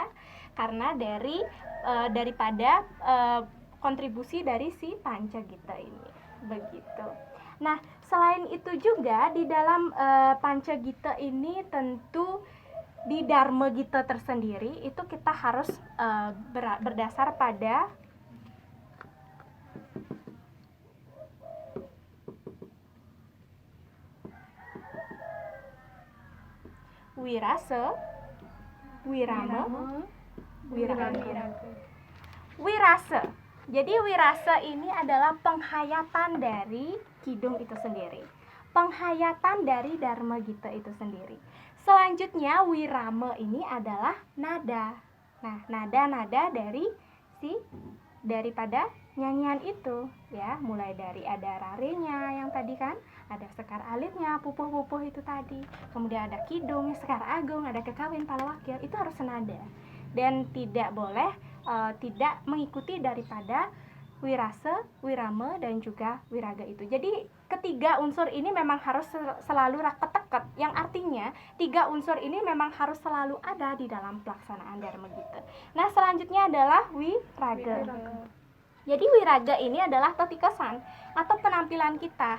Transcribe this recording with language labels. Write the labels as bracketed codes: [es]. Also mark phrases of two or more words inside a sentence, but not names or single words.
[id] Karena daripada kontribusi dari si Panca Gita ini, begitu. Nah, selain itu juga di dalam Panca Gita ini tentu di Dharma Gita tersendiri itu kita harus berdasar pada wirasa, wirama, wiraga. Wirasa. Jadi wirasa ini adalah penghayatan dari kidung itu sendiri. Penghayatan dari Dharma Gita itu sendiri. Selanjutnya wirama ini adalah nada. Nah, nada-nada daripada nyanyian itu ya, mulai dari ada rarenya yang tadi kan, ada sekar alitnya, pupuh-pupuh itu tadi, kemudian ada kidung, sekar agung, ada kekawin, palawakil, itu harus senada dan tidak boleh tidak mengikuti daripada wirasa, wirama, dan juga wiraga itu. Jadi ketiga unsur ini memang harus selalu raket-teket, yang artinya 3 unsur ini memang harus selalu ada di dalam pelaksanaan Dharma Gita. Nah, selanjutnya adalah wiraga. Jadi wiraga ini adalah totikesan atau penampilan kita.